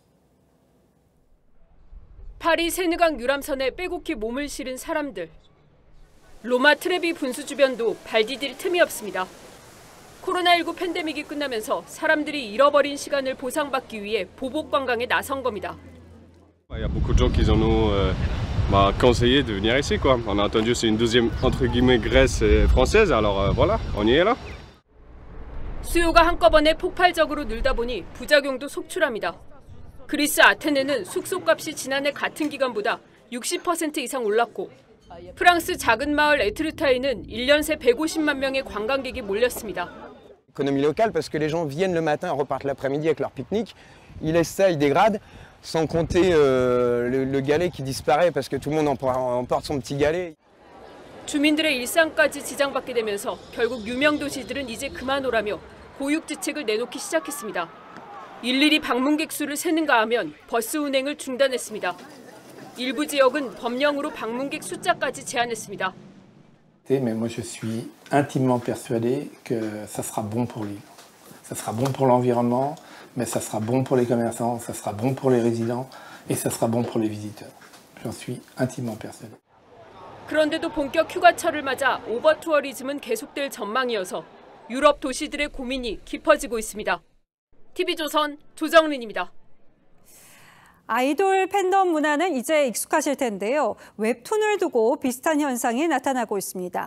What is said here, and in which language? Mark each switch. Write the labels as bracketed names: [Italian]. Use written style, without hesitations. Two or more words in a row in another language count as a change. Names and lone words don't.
[Korean] 파리 세느강 유람선에 빼곡히 몸을 실은 사람들. 로마 트레비 분수 주변도 발 디딜 틈이 없습니다. 코로나19 팬데믹이 끝나면서 사람들이 잃어버린 시간을 보상받기 위해 보복 관광에 나선 겁니다. [French] Il y a beaucoup de gens qui nous conseillé de venir ici quoi. On a entendu c'est une deuxième entre guillemets Grèce française alors voilà, on y est là. [Korean] 수요가 한꺼번에 폭발적으로 늘다 보니 부작용도 속출합니다. 그리스 아테네는 숙소값이 지난해 같은 기간보다 60% 이상 올랐고 프랑스 작은 마을 에트르타에는 1년 새 150만 명의 관광객이 몰렸습니다. [French] Économie locale parce que les gens viennent le matin et repartent l'après-midi avec leur pique-nique. Ils laissent ça, ils dégradent, sans compter le galet qui disparaît parce que tout le monde emporte son petit galet. [Korean] 주민들의 일상까지 지장받게 되면서 결국 유명 도시들은 이제 그만 오라며 고육지책을 내놓기 시작했습니다. 일일이 방문객 수를 세는가 하면 버스 운행을 중단했습니다. 일부 지역은 법령으로 방문객 숫자까지 제한했습니다. [French] Mais moi je suis intimement persuadé que ça sera bon pour l'île. Ça sera bon pour l'environnement, mais ça sera bon pour les commerçants, ça sera bon pour les résidents et ça sera bon pour les visiteurs. J'en suis intimement persuadé. [Korean] 그런데도 본격 휴가철을 맞아 오버투어리즘은 계속될 전망이어서 유럽 도시들의 고민이 깊어지고 있습니다. TV조선 조정린입니다. 아이돌 팬덤 문화는 이제 익숙하실 텐데요. 웹툰을 두고 비슷한 현상이 나타나고 있습니다.